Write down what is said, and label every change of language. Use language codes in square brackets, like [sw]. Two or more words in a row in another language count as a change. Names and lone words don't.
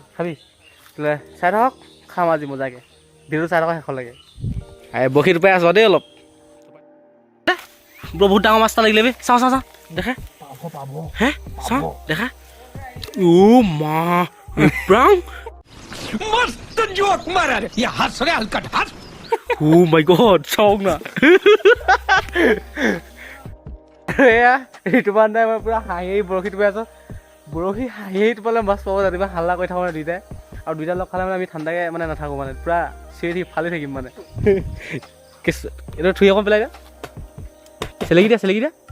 [as] খাবি বোলে চাই থাকক খাম আজি মজাকৈ ভিডিঅ'টো চাই থাকক শেষলৈকে বৰশীটো পাই আছ দেই অলপ বহুত ডাঙৰ মাছ এটা লাগিলে বে চাওঁ চাওঁ চাওঁ দেখা হে চাওঁ দেখা মা প্ৰাং [hi] मस्त जोक मारा रे ये हंस रे हलकट हंस [en] my god [as] চাওক না এয়া এইটো বান্ধাই মই পুৰা হাঁহি বৰশীটো পাই আছোঁ বৰশী হাঁহি টোপালে মাছ পাব ৰাতিপুৱা হাল্লা কৰি থাকোঁ মানে দুইটাই আৰু দুইটা লগ খালে মানে আমি ঠাণ্ডাকৈ মানে নাথাকোঁ মানে পুৰা চিঞৰি ফালি থাকিম মানে এইটো থুই অকণ পেলাই দিয়া চেলেকি দিয়া